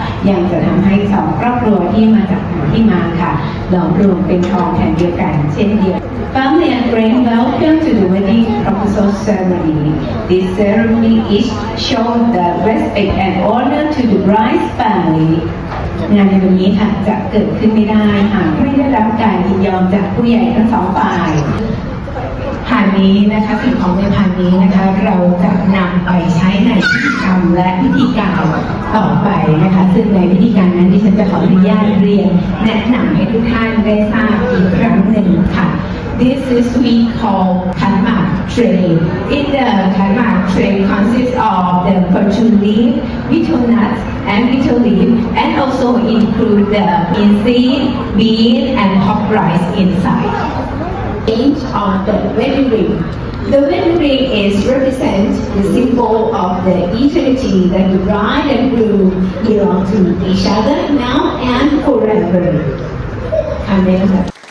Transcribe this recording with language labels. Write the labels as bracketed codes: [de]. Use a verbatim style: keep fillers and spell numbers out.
[th] ยังจะทำให้สองครอบครัวที่มาจากที่มาค่ะหลอมรวมเป็นทองแผ่นเดียวกันเช่นเดียว [en] Family and friends, welcome to the wedding proposal ceremony. This ceremony is shows the respect and honor to the bride's family. [th] งานในวันนี้ค่ะจะเกิดขึ้นไม่ได้หากไม่ได้รับการยินยอมจากผู้ใหญ่ทั้งสองฝ่ายผ่านนี้นะคะสิ่งของในผ่านนี้นะคะเราจะนำไปใช้ในพิธีกรรมและพิธีการต่อไปนะคะซึ่งในพิธีการนั้นดิฉันจะขออนุญาตเรียนแนะนำให้ทุกท่านได้ทราบอีกครั้งหนึ่งค่ะ [en] This is we call Khanmak tray. In the Khanmak tray consists of the fortune leaf, betel nuts, and betel leaf, and also include the linseed, bean, and hog rice inside. On the wedding ring. The wedding ring is represents the symbol of the eternity that the bride and groom belong to each other now and forever. Amen.